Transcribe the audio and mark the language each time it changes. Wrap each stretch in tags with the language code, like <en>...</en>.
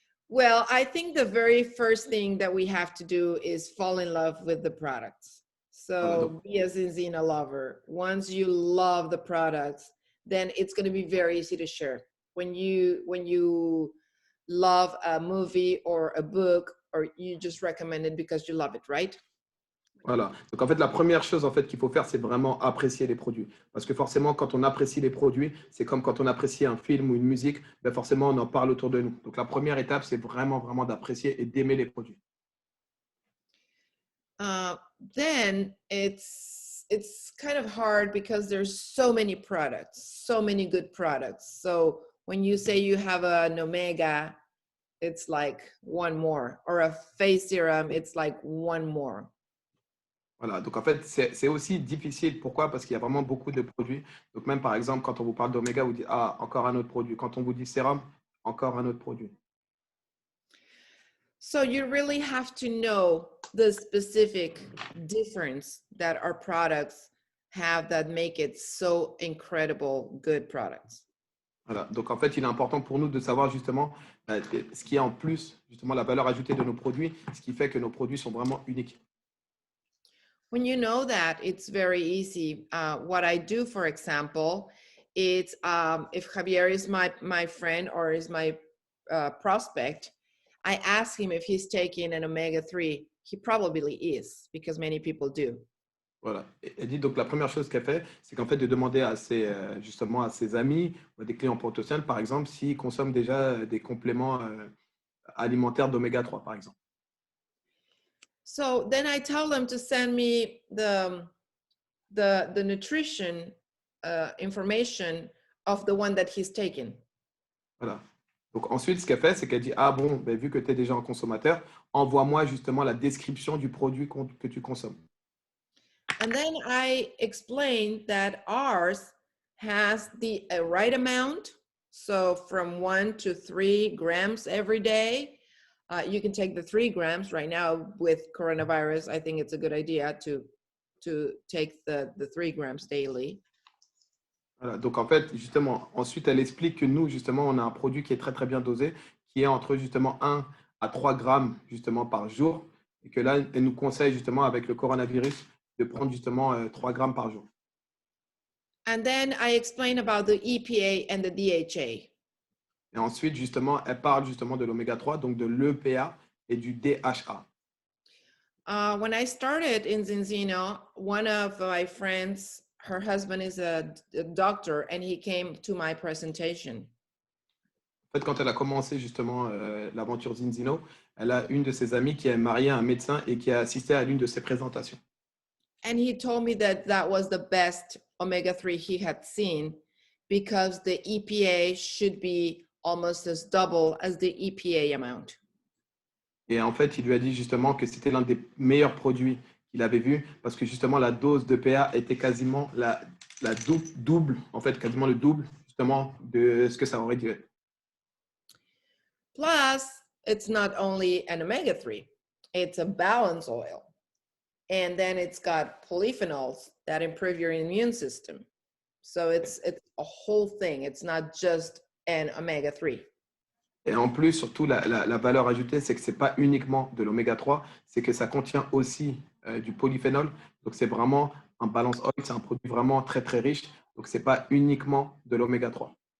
<en>Well, I think the very first thing that we have to do is fall in love with the products.</en> <fr>Voilà, donc,</fr> <en>So be a Zinzina lover. Once you love the products, then it's going to be very easy to share. When you love a movie or a book, or you just recommend it because you love it, right?</en> <fr>voilà. Donc en fait, la première chose en fait qu'il faut faire, c'est vraiment apprécier les produits. Parce que forcément, quand on apprécie les produits, c'est comme quand on apprécie un film ou une musique, ben forcément, on en parle autour de nous. Donc la première étape, c'est vraiment d'apprécier et d'aimer les produits.</fr> <en>Then it's kind of hard because there's so many products, so many good products. So when you say you have an omega, it's like one more, or a face serum, it's like one more.</en> <fr>Voilà, donc en fait, c'est aussi difficile. Pourquoi? Parce qu'il y a vraiment beaucoup de produits. Donc même par exemple, quand on vous parle d'oméga, vous dites, ah, encore un autre produit. Quand on vous dit sérum, encore un autre produit.</fr> <en>So you really have to know the specific difference that our products have that make it so incredible good products.</en> <fr>Voilà, donc en fait, il est important pour nous de savoir justement ce qui est en plus, justement la valeur ajoutée de nos produits, ce qui fait que nos produits sont vraiment uniques.</fr> <en>When you know that, it's very easy. What I do, for example, it's if Javier is my friend or is my prospect, I ask him if he's taking an omega-3. He probably is, because many people do.</en> <fr>Voilà. Et elle dit donc la première chose qu'elle fait, c'est qu'en fait de demander à justement à ses amis ou à des clients potentiels, par exemple, s'ils consomment déjà des compléments alimentaires d'oméga 3, par exemple.</fr> <en>So then I tell them to send me the nutrition information of the one that he's taken.</en> <fr>Voilà. Donc ensuite, ce qu'elle fait, c'est qu'elle dit, ah bon, ben, vu que tu es déjà un consommateur, envoie-moi justement la description du produit que tu consommes.</fr> <en>And then I explained that ours has the right amount. So from 1 to 3 grams every day. You can take the 3 grams right now with coronavirus. I think it's a good idea to take the 3 grams daily.</en> <fr>Voilà, donc en fait, justement, ensuite, elle explique que nous, justement, on a un produit qui est très, très bien dosé, qui est entre justement 1 à 3 grammes justement par jour. Et que là, elle nous conseille justement avec le coronavirus de prendre justement 3 grammes par jour.</fr> <en>And then I explain about the EPA and the DHA.</en> <fr>Et ensuite, justement, elle parle justement de l'oméga 3, donc de l'EPA et du DHA.</fr> <en>When I started in Zinzino, one of my friends, her husband is a doctor, and he came to my presentation.</en> <fr>En fait, quand elle a commencé justement l'aventure Zinzino, elle a une de ses amies qui est mariée à un médecin et qui a assisté à l'une de ses présentations.</fr> <en>And he told me that that was the best omega-3 he had seen because the EPA should be almost as double as the EPA amount.</en> <fr>Et en fait, il lui a dit justement que c'était l'un des meilleurs produits qu'il avait vu parce que justement la dose de PA était quasiment la double, en fait, quasiment le double justement de ce que ça aurait dû être.</fr> <en>Plus, it's not only an omega-3, it's a balance oil. And then it's got polyphenols that improve your immune system. So it's a whole thing. It's not just an omega-3.</en> <fr>Et en plus, surtout, la valeur ajoutée, c'est que ce n'est pas uniquement de l'oméga 3, c'est que ça contient aussi du polyphénol. Donc, c'est vraiment un balance oil, c'est un produit vraiment très, très riche. Donc, ce n'est pas uniquement de l'oméga 3.</fr>